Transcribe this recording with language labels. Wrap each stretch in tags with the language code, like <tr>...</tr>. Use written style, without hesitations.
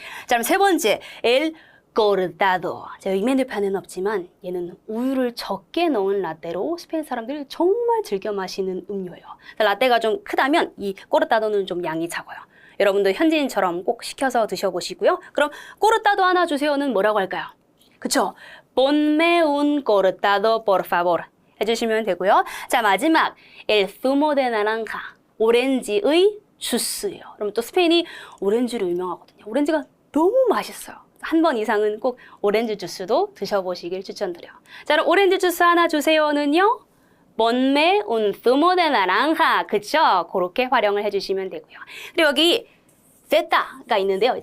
<ko>자, 그럼 세 번째, el cortado. 자, 여기 메뉴판에는 없지만 얘는 우유를 적게 넣은 라떼로 스페인 사람들이 정말 즐겨 마시는 음료예요. 라떼가 좀 크다면 이 코르타도는 좀 양이 작아요. 여러분도 현지인처럼 꼭 시켜서 드셔보시고요. 그럼 코르타도 하나 주세요는 뭐라고 할까요? 그쵸?</ko> <es>Ponme un cortado, por favor.</es> <ko>해주시면 되고요. 자, 마지막</ko> <es>el zumo de naranja.</es> <ko>오렌지의 주스예요. 그럼 또 스페인이 오렌지로 유명하거든요. 오렌지가 너무 맛있어요. 한 번 이상은 꼭 오렌지 주스도 드셔보시길 추천드려요. 자, 그럼 오렌지 주스 하나 주세요는요.</ko> <es>Ponme un zumo de naranja.</es> <ko>그쵸? 그렇게 활용을 해주시면 되고요. 그리고 여기 Z가 있는데요.</ko>